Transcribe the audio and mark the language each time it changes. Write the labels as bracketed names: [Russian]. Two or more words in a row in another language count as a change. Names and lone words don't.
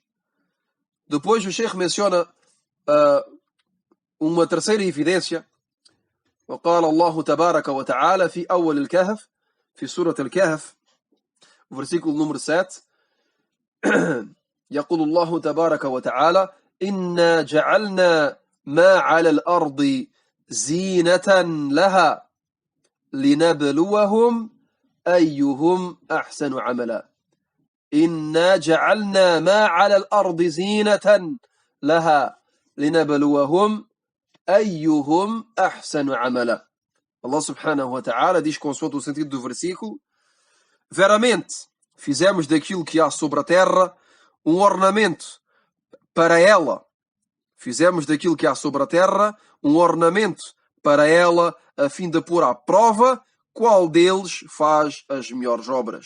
[Portuguese] Depois o Sheikh menciona uma terceira evidência. [Arabic] وقال الله تبارك وتعالى في أول الكهف في سورة الكهف [Portuguese] versículo número 7 [Arabic] يقول الله تبارك وتعالى: إنا جعلنا ما على الأرض زينة لها لنبلوهم أيهم أحسن عملا. إنا جعلنا ما على الأرض زينة لها لنبلوهم أيهم أحسن عملا. [Portuguese] Allah [Arabic] سبحانه وتعالى [Portuguese] diz, consoante o sentido do versículo: veramente fizemos daquilo que há sobre a terra um ornamento para ela. Fizemos daquilo que há sobre a terra um ornamento para ela, a fim de pôr à prova qual deles faz as melhores obras.